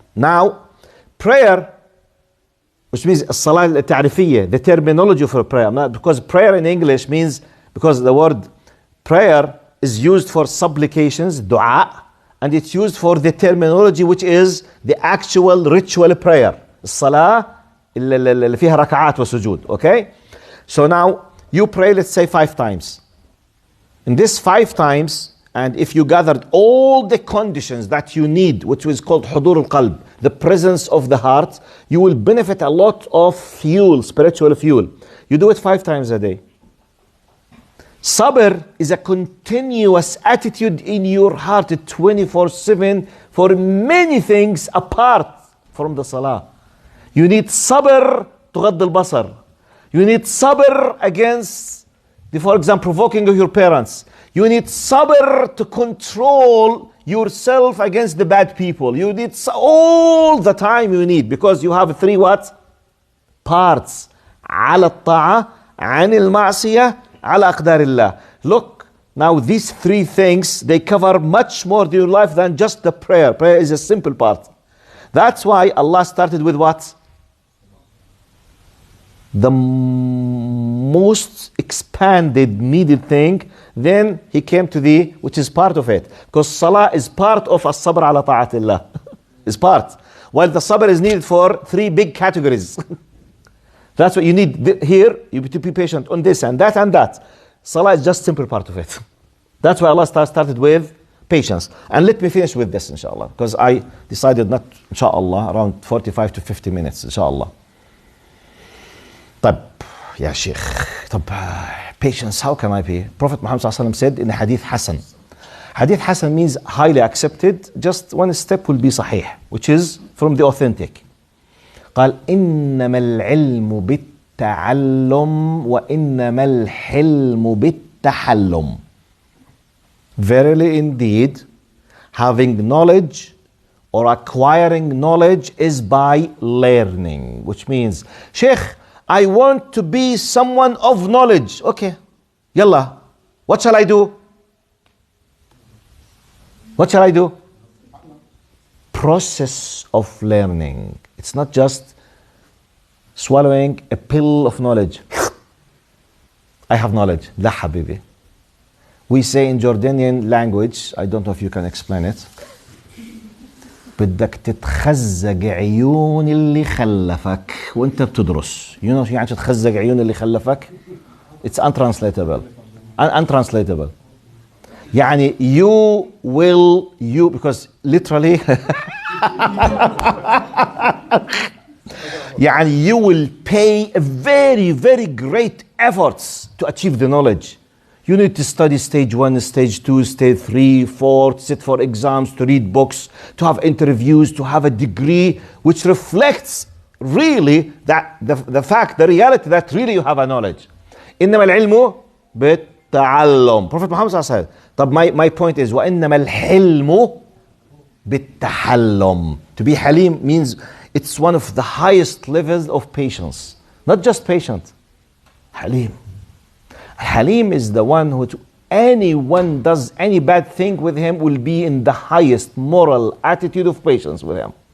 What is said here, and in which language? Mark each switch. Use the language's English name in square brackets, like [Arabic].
[English] Now, prayer, which means Salah al-Ta'rifiyya, the terminology for prayer. Because prayer in English means, because the word prayer is used for supplications, dua, and it's used for the terminology which is the actual ritual prayer. [Arabic] Salah اللي فيها ركعات وسجود. [English] Okay? So now, you pray, let's say 5 times. In this 5 times, and if you gathered all the conditions that you need, which is called hudur al-qalb, the presence of the heart, you will benefit a lot of fuel, spiritual fuel. You do it 5 times a day. Sabr is a continuous attitude in your heart 24/7 for many things apart from the salah. You need sabr [Arabic] تغض البصر. [English] You need sabr against, for example, provoking of your parents. You need sabr to control yourself against the bad people. You need all the time you need, because you have 3 what? Parts. [Arabic] على الطاعة, عن المعصية, على أقدار الله. [English] Look, now these 3 things, they cover much more to your life than just the prayer. Prayer is a simple part. That's why Allah started with what? The most expanded needed thing. Then he came to the, which is part of it. Because salah is part of as-sabr ala ta'atillah. It's part. While the sabr is needed for 3 big categories. That's what you need here. You need to be patient on this and that and that. Salah is just simple part of it. That's why Allah started with patience. And let me finish with this, inshallah. Because I decided not, inshallah, around 45 to 50 minutes, inshallah. [Arabic] طب يا شيخ، طب [English] Patience, how can I be? Prophet Muhammad ﷺ said in a hadith Hasan. Hadith Hasan means highly accepted, just one step will be sahih, which is from the authentic. [Arabic] قال إنما العلم بالتعلم وإنما الحلم بالتحلم. [English] Verily indeed, having knowledge or acquiring knowledge is by learning, which means, Sheikh, I want to be someone of knowledge. Okay, yalla, what shall I do? What shall I do? Process of learning. It's not just swallowing a pill of knowledge. I have knowledge. La habibi. We say in Jordanian language, I don't know if you can explain it. [Arabic] بدك تتخزق عيون اللي خلفك وانت بتدرس. [English] You know [Arabic] يعني تتخزق عيون اللي خلفك? [English] It's untranslatable. Untranslatable. يعني you because literally يعني you will pay a very very great efforts to achieve the knowledge. You need to study stage 1, stage 2, stage 3, 4, to sit for exams, to read books, to have interviews, to have a degree which reflects really that the fact, the reality that really you have a knowledge. [Arabic] إنما العلم بالتعلم. [English] Prophet Muhammad said. [Arabic] طب [English] my point is [Arabic] وإنما الحلم بالتحلم. [English] To be halim means it's one of the highest levels of patience. Not just patient. Halim. Halim is the one who anyone does any bad thing with him will be in the highest moral attitude of patience with him.